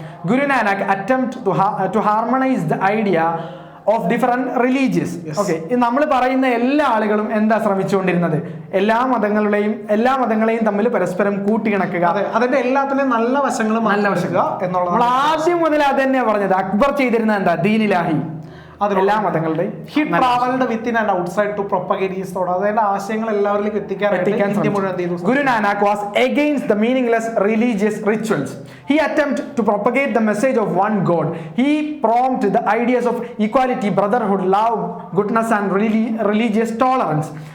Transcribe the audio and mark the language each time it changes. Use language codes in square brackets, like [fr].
[en] Guru Nanak attempt to harmonise the idea of different religious. [ml] Okay, നമ്മൾ പറയുന്ന എല്ലാ ആളുകളും എന്താ ശ്രമിച്ചുകൊണ്ടിരുന്നത്? എല്ലാ മതങ്ങളെയും തമ്മിൽ പരസ്പരം കൂട്ടിയിണക്കുക, അതിന്റെ എല്ലാത്തിനും നല്ല വശങ്ങൾ എന്നുള്ളത് നമ്മൾ ആദ്യം മുതൽ അത് തന്നെയാണ് പറഞ്ഞത്. അക്ബർ ചെയ്തിരുന്ന എന്താ? ദീനിലാഹി. എല്ലാ മതങ്ങളുടെയും [en] he traveled within and outside to propagate his thought. [ml] അതായത് ആശയങ്ങൾ എല്ലാവരിലേക്കും എത്തിക്കാൻ മുഴുവൻ ചെയ്തു. [en] Guru Nanak was against the meaningless religious rituals. He attempted to propagate the message of one God. He promoted the ideas of equality, brotherhood, love, goodness and religious tolerance.